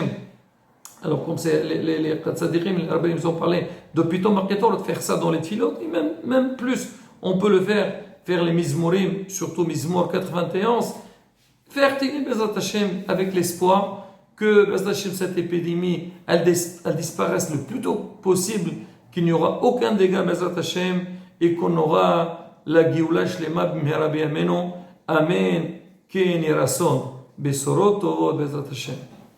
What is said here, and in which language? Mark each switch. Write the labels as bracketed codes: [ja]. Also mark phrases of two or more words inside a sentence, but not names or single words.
[fr] Alors, comme c'est les Tzadikim, les rabbins nous ont parlé de [he] פיטום הקטורת, [fr] de faire ça dans les tfilot, et même plus, on peut le faire les Mizmorim, surtout Mizmor 91, faire [he] תהילים בעזרת השם [fr] avec l'espoir que [he] בעזרת השם, [fr] cette épidémie, elle disparaisse le plus tôt possible, qu'il n'y aura aucun dégât [he] בעזרת השם, [fr] et qu'on aura la [he] גאולה שלמה במהרה בימינו. אמן. כן יהי רצון. בשורות טובות בעזרת השם.